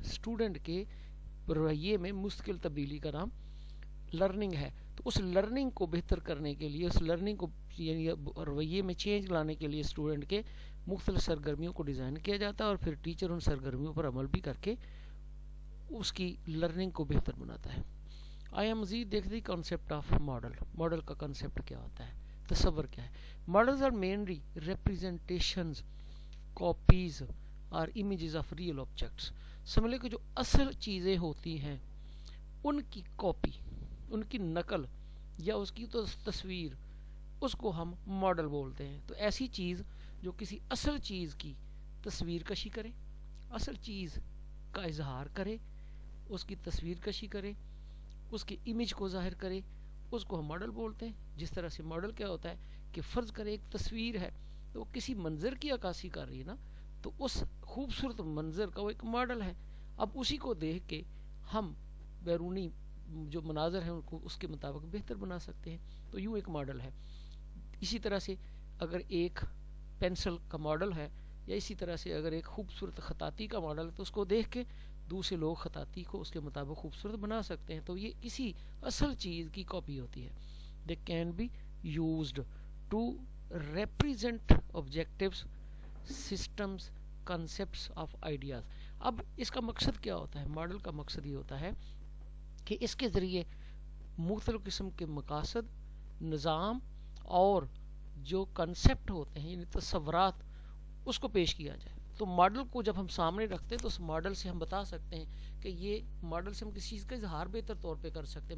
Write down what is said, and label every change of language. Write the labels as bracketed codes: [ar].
[ur] Student کے رویے میں مستقل تبدیلی کا نام لرننگ ہے. تو اس لرننگ کو بہتر کرنے کے لیے اس لرننگ کو یعنی رویے میں چینج لانے کے لیے اسٹوڈنٹ کے مختلف سرگرمیوں کو ڈیزائن کیا جاتا ہے اور پھر ٹیچر ان سرگرمیوں پر عمل بھی کر کے اس کی لرننگ کو بہتر بناتا ہے. آیا مزید دیکھ [en] The concept of model. [ur] Model کا کانسیپٹ کیا ہوتا ہے؟ تصور کیا ہے؟ [en] Models are mainly representations copies اور images of real objects. [ur] سمجھ کہ جو اصل چیزیں ہوتی ہیں ان کی کاپی ان کی نقل یا اس کی تو تصویر اس کو ہم ماڈل بولتے ہیں. تو ایسی چیز جو کسی اصل چیز کی تصویر کشی کرے اصل چیز کا اظہار کرے اس کی تصویر کشی کرے اس کے امیج کو ظاہر کرے اس کو ہم ماڈل بولتے ہیں. جس طرح سے ماڈل کیا ہوتا ہے کہ فرض کرے ایک تصویر ہے تو وہ کسی منظر کی عکاسی کر رہی ہے نا تو اس خوبصورت منظر کا وہ ایک ماڈل ہے. اب اسی کو دیکھ کے ہم بیرونی جو مناظر ہیں ان کو اس کے مطابق بہتر بنا سکتے ہیں. تو یوں ایک ماڈل ہے. اسی طرح سے اگر ایک پینسل کا ماڈل ہے یا اسی طرح سے اگر ایک خوبصورت خطاطی کا ماڈل ہے تو اس کو دیکھ کے دوسرے لوگ خطاطی کو اس کے مطابق خوبصورت بنا سکتے ہیں. تو یہ کسی اصل چیز کی کاپی ہوتی ہے. [en] They can be used to represent objectives, systems, concepts of ideas. [ur] اب اس کا مقصد کیا ہوتا ہے؟ ماڈل کا مقصد یہ ہوتا ہے کہ اس کے ذریعے مختلف قسم کے مقاصد نظام اور جو کنسپٹ ہوتے ہیں یعنی تصورات اس کو پیش کیا جائے. تو ماڈل کو جب ہم سامنے رکھتے ہیں تو اس ماڈل سے ہم بتا سکتے ہیں کہ یہ ماڈل سے ہم کسی چیز کا اظہار بہتر طور پہ کر سکتے ہیں.